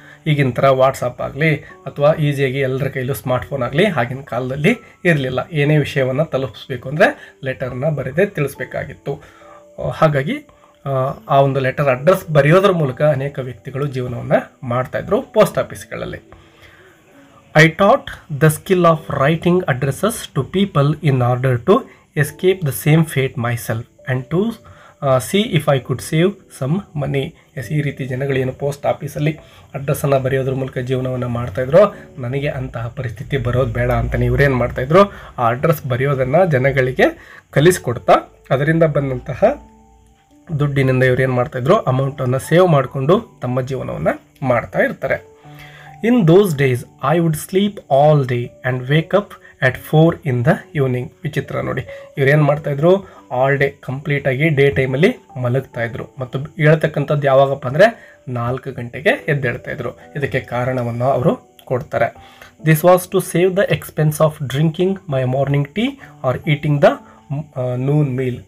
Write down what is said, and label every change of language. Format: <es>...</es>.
<kn>ಈಗಿನ ಥರ ವಾಟ್ಸಪ್ ಆಗಲಿ ಅಥವಾ ಈಸಿಯಾಗಿ ಎಲ್ಲರ ಕೈಲೂ ಸ್ಮಾರ್ಟ್ಫೋನ್ ಆಗಲಿ ಆಗಿನ ಕಾಲದಲ್ಲಿ ಇರಲಿಲ್ಲ. ಏನೇ ವಿಷಯವನ್ನು ತಲುಪಿಸ್ಬೇಕು ಅಂದರೆ ಲೆಟರ್ನ ಬರೆದೇ ತಿಳಿಸ್ಬೇಕಾಗಿತ್ತು. ಹಾಗಾಗಿ ಆ ಒಂದು ಲೆಟರ್ ಅಡ್ರೆಸ್ ಬರೆಯೋದ್ರ ಮೂಲಕ ಅನೇಕ ವ್ಯಕ್ತಿಗಳು ಜೀವನವನ್ನು ಮಾಡ್ತಾಯಿದ್ರು post ಆಫೀಸ್ಗಳಲ್ಲಿ.</kn> <en>I taught the skill of writing addresses to people in order to escape the same fate myself and to see if I could save some money.</en> <kn>ಈ ರೀತಿ ಜನಗಳೇನು ಪೋಸ್ಟ್ ಆಫೀಸಲ್ಲಿ ಅಡ್ರೆಸ್ಸನ್ನು ಬರೆಯೋದ್ರ ಮೂಲಕ ಜೀವನವನ್ನು ಮಾಡ್ತಾಯಿದ್ರು, ನನಗೆ ಅಂತಹ ಪರಿಸ್ಥಿತಿ ಬರೋದು ಬೇಡ ಅಂತ ಇವರೇನು ಮಾಡ್ತಾಯಿದ್ರು, ಆ ಅಡ್ರೆಸ್ ಬರೆಯೋದನ್ನು ಜನಗಳಿಗೆ ಕಲಿಸ್ಕೊಡ್ತಾ ಅದರಿಂದ ಬಂದಂತಹ ದುಡ್ಡಿನಿಂದ ಇವರೇನು ಮಾಡ್ತಾಯಿದ್ರು, ಅಮೌಂಟನ್ನು ಸೇವ್ ಮಾಡಿಕೊಂಡು ತಮ್ಮ ಜೀವನವನ್ನು ಮಾಡ್ತಾ ಇರ್ತಾರೆ.</kn> <en>In those days, I would sleep all day and wake up at 4 in the evening.</en> <kn>ವಿಚಿತ್ರ ನೋಡಿ, ಇವ್ರೇನು ಮಾಡ್ತಾಯಿದ್ರು, ಆಲ್ ಡೇ ಕಂಪ್ಲೀಟಾಗಿ ಡೇ ಟೈಮಲ್ಲಿ ಮಲಗ್ತಾಯಿದ್ರು ಮತ್ತು ಹೇಳ್ತಕ್ಕಂಥದ್ದು ಯಾವಾಗಪ್ಪ ಅಂದರೆ 4 ಗಂಟೆಗೆ ಎದ್ದೇಳ್ತಾಯಿದ್ರು. ಇದಕ್ಕೆ ಕಾರಣವನ್ನು ಅವರು ಕೊಡ್ತಾರೆ.</kn> <en>This was to save the expense of drinking my morning tea or eating the noon meal.</en>